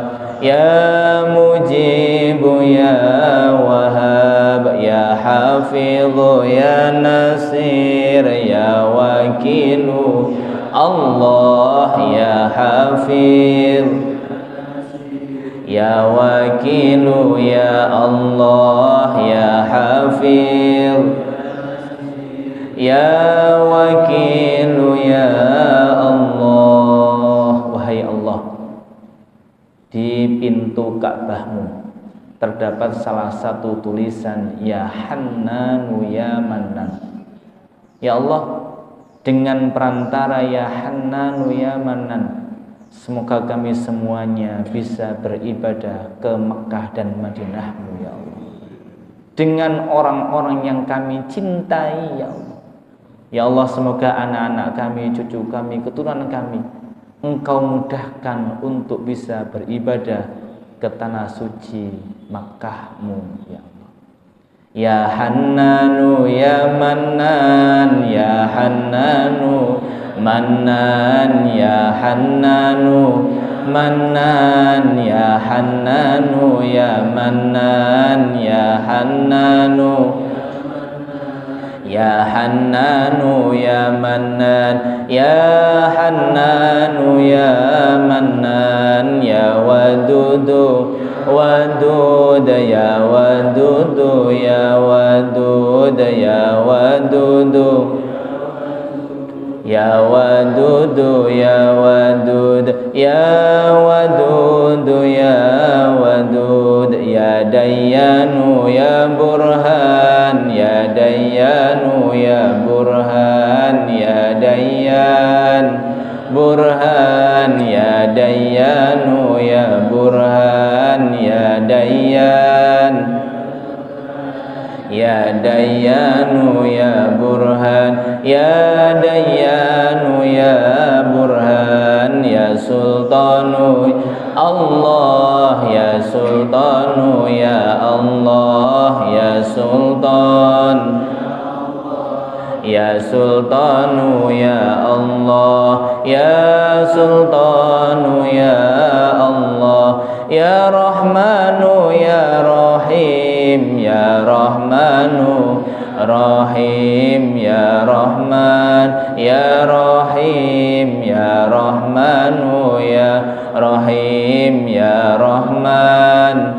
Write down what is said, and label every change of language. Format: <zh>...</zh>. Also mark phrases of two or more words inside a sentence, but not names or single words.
<ar>مجيب يا وهاب، يا حفيظ يا نصير يا وكيل الله يا حفيظ يا وكيل يا الله يا حفيظ يا وكيل يا الله.</ar> <id>Wahai Allah, di pintu Ka'bahmu terdapat salah satu tulisan</id> <ar>يا حنان يا منان. يا الله,</ar> <id>dengan perantara</id> <ar>يا حنان يا منان,</ar> <id>semoga kami semuanya bisa beribadah ke Mekah dan Madinah-Mu</id> <ar>يا الله,</ar> <id>dengan orang-orang yang kami cintai</id> <ar>يا الله. يا الله,</ar> <id>semoga anak-anak kami, cucu kami, keturunan kami Engkau mudahkan untuk bisa beribadah ke tanah suci Makkah-Mu</id> <ar>يا الله. يا حنان يا منان، يا حنان منان، يا حنان منان، يا حنان يا منان، يا حنان يا حنان يا منان، يا حنان يا منان، يا ودود ودود يا ودود يا ودود يا ودود يا ودود يا ودود يا ودود يا ودود يا ديان يا برهان يا ديان يا برهان يا ديان برهان يا ديان يا برهان يا ديان يا ديان يا برهان يا ديان يا برهان يا سلطان سلطان الله يا سلطان يا الله يا سلطان يا سلطان يا الله يا سلطان يا الله يا رحمن يا رحيم يا رحمن رحيم يا رحمن يا رحيم يا رحمن يا رحيم يا رحمن</ar>